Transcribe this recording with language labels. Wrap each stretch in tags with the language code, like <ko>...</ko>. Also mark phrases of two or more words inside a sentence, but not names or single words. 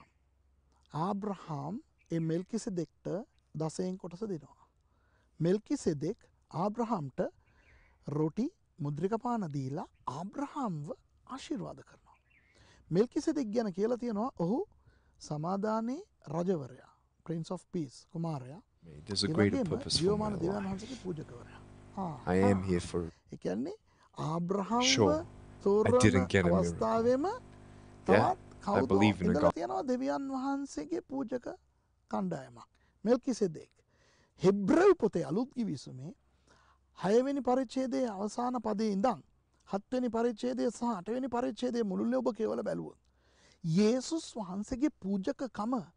<si>ආබ්‍රහම් ඒ මෙල්කිසෙදෙක්ට දසයෙන් කොටස දෙනවා. මෙල්කිසෙදෙක් ආබ්‍රහම්ට රොටි මුද්‍රික පාන දීලා ආබ්‍රහම්ව ආශිර්වාද කරනවා. මෙල්කිසෙදෙක් ගැන කියලා තියෙනවා ඔහු සමාදානයේ රජවරයා,</si> <en>Prince of Peace</en> <si>කුමාරයා.</si> <en>There's a greater purpose for my life. I am here for</en> <si>ඒ කියන්නේ ආබ්‍රහම්ව</si> <en>sure. I</en> <si>තෝරන</si> <en>didn't get a miracle.</en> <si>අවස්ථාවෙම</si> <en>Yeah,</en> <si>තවත්</si> <en>I believe in</en> <si>කවුද</si> <en>God.</en> <si>තියෙනවා දෙවියන් වහන්සේගේ පූජක කණ්ඩායමක්. මෙල්කිසෙදෙක්. හෙබ්‍රෙව් පොතේ අලුත් කිවිසුමේ 6 වෙනි පරිච්ඡේදයේ අවසාන පදයේ ඉඳන් 7 වෙනි පරිච්ඡේදයේ සහ 8 වෙනි පරිච්ඡේදයේ මුළුල්ලේ ඔබ කියවලා බැලුවොත් යේසුස් වහන්සේගේ පූජකකම</si>